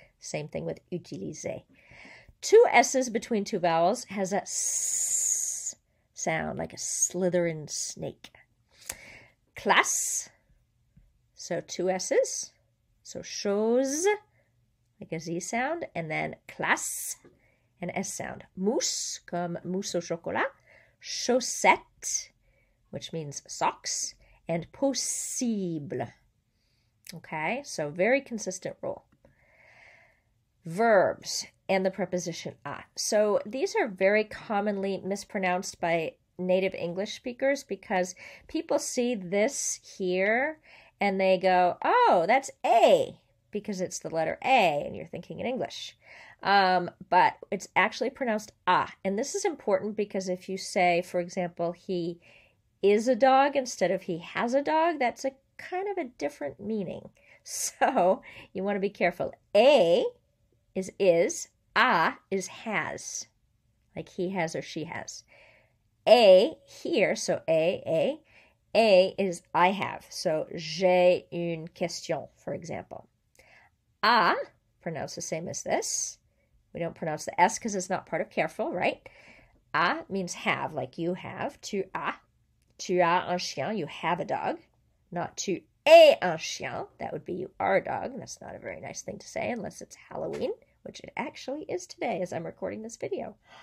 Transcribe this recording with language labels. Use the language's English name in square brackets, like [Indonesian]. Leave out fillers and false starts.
[English] Same thing with utiliser. 2 S's between 2 vowels has a S sound, like a slithering snake. Classe. So 2 S's. So chose, like a Z sound, and then classe, an S sound. [French] Mousse, comme mousse au chocolat. [English] Chaussette, which means socks. And possible. Okay, so very consistent rule. Verbs and the preposition a. So these are very commonly mispronounced by native English speakers because people see this here and they go, oh, that's A, because it's the letter A, and you're thinking in English. But it's actually pronounced ah. And this is important because if you say, for example, he is a dog instead of he has a dog, that's a kind of a different meaning. So you want to be careful. A is, ah is has, like he has or she has. A here, so A is I have. So [French] j'ai une question, [English] for example. Ah, pronounced the same as this. We don't pronounce the S because it's not part of careful, right? Ah means have, like you have. [French] Tu as un chien, [English] you have a dog. Not [French] tu es un chien, [English] that would be you are a dog. That's not a very nice thing to say unless it's Halloween, which it actually is today as I'm recording this video.